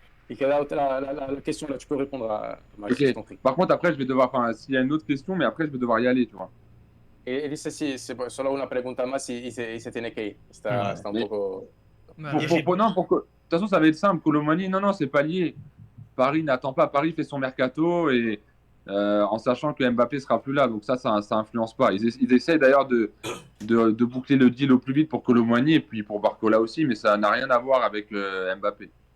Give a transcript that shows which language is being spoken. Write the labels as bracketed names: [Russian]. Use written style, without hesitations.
[French] Il queda la question là, tu peux répondre à Max. Ok. Par contre, après, je vais devoir. Enfin, s'il y a une autre question, mais après, je vais devoir y aller, tu vois. [Spanish] Él dice sí, solo una pregunta más y se tiene que ir. Está un poco. [French] Non, de toute façon, ça va être simple. Colomani, non, c'est pas lié. Paris n'attend pas. Paris fait son mercato et en sachant que Mbappé sera plus là. Donc ça influence pas. Ils essayent d'ailleurs de boucler le deal au plus vite pour Colomani et puis pour Barcola aussi, mais ça n'a rien à voir avec Mbappé.